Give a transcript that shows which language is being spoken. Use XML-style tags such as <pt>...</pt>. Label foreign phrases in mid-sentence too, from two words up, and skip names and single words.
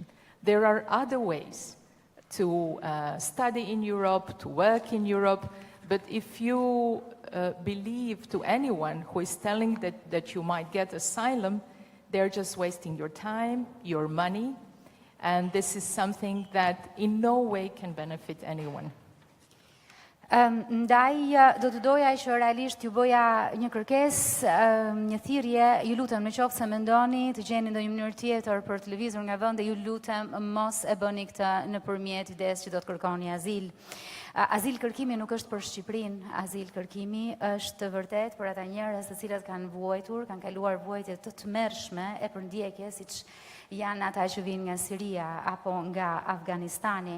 <en>There are other ways to study in Europe, to work in Europe, but if you believe to anyone who is telling that you might get asylum, they're just wasting your time, your money, and this is something that in no way can benefit anyone.</en> <sq>Ndaj do të doja që realisht ju bëja një kërkesë, një thirrje, ju lutem në qoftë se mendoni të gjeni ndonjë mënyrë tjetër për të lëvizur nga vendi, ju lutem mos e bëni këtë nëpërmjet idesë që do të kërkoni azil. Azil kërkimi nuk është për Shqipërinë, azil kërkimi është vërtet për ata njerëz të cilët kanë vuajtur, kanë kaluar vuajtje të tmerrshme e përndjekje, siç janë ata që vinë nga Siria apo nga Afganistani.</sq>